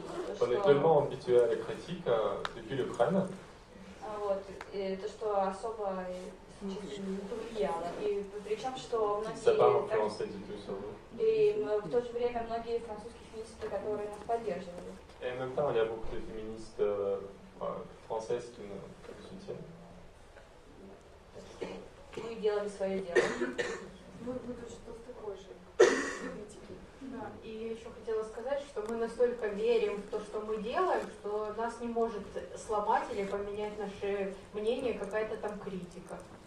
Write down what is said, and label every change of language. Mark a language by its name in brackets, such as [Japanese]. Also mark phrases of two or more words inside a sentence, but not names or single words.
[French] On est tellement habitué à la critique depuis l'Ukraine. [Russian] Вот, и то, что особо не повлияло. И причем, что многие... И в то же время многие французские феминисты, которые нас поддерживали. [French] Et en même temps, il y a beaucoup de féministes françaises qui nous soutiennent. [Russian] Мы делали свое дело. Мы точно в такой же критике. Да, и я еще хотела сказать, что мы настолько верим в то, что мы делаем, что нас не может сломать или поменять наше мнение какая-то там критика.